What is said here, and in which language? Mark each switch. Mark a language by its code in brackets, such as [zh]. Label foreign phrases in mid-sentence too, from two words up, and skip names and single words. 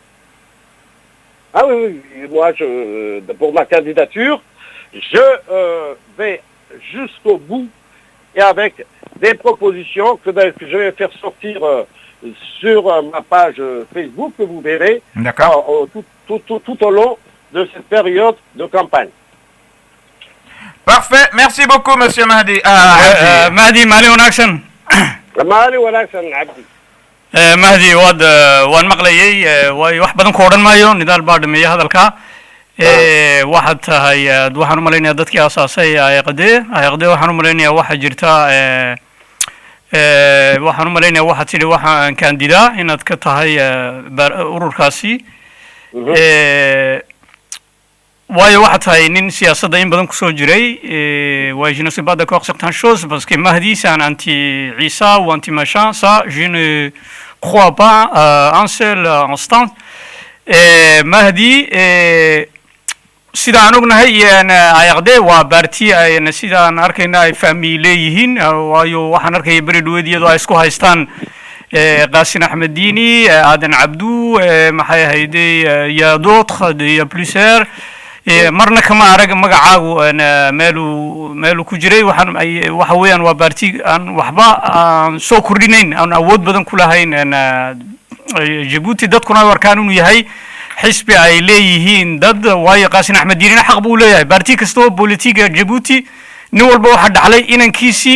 [fr] Ah oui, moi, pour ma candidature, je vais jusqu'au bout et avec des propositions que je vais faire sortir sur ma page Facebook, que vous verrez tout au long de cette période de campagne. Parfait, merci beaucoup Monsieur Mahdi. [so] Mahdi, Mali Wanaagsan. Mali Wanaagsan, Abdi. Mahdi, waan maqlayay, wax badan ku odhan maayo, nidaal baa dhameeyay hadalka. waxaad tahay waxaan u malaynayaa dadkii aasaasay ayqade waxaan u malaynayaa waxa jirta waxaan u malaynayaa waxaad tidhi waxaan kandidaa inaad ka tahay ururkaasi waayo waxaa tahay nin siyaasadda in badan kusoo jiray [fr] ouais, je ne sais pas d'accord certaines choses parce que Mahdi c'est un anti-Isa ou anti-machin, ça je ne crois pas un seul instant. [so] Mahdi sida aan ognahay ayaqde waa baarti sida aan arkayna ay family leeyihiin waayo waxaan arkaya beri dhaweed iyadoo ay isku haystaan Qaasin Axmed Diini, Aadan Cabdu, maxay ahayde [fr] ya d'autres ya plusieurs [so] marna kama arag magacaagu meelu ku jiray waxa weeyaan waa baarti aan waxba aan soo kordhinayn aan awood badan ku lahayn Djibouti dadkuna warkaan inuu yahay xisbi ay leeyihiin dad waayo Qaasin Axmed Diinina xaq buu leeyahay baarti kastoo politiga Djibouti nin walba waxa dhaxlay inankiisii